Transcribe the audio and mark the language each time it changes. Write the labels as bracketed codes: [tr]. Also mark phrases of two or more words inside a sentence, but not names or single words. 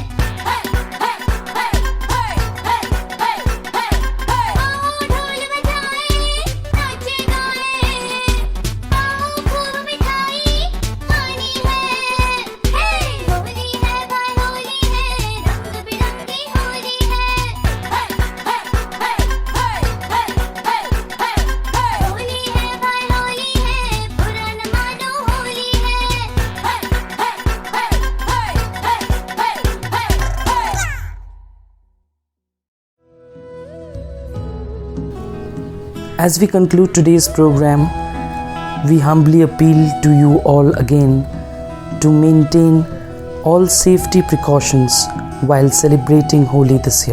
[hi] आओ ढोल बजाए, नाचे गाए, आओ खूब मिठाई खानी है। होली है भाई होली है, रंग बिरंगी होली है। होली है भाई होली है, बुरा न मानो होली है। [en] As we conclude today's program, we humbly appeal to you all again to maintain all safety precautions while celebrating Holi this year.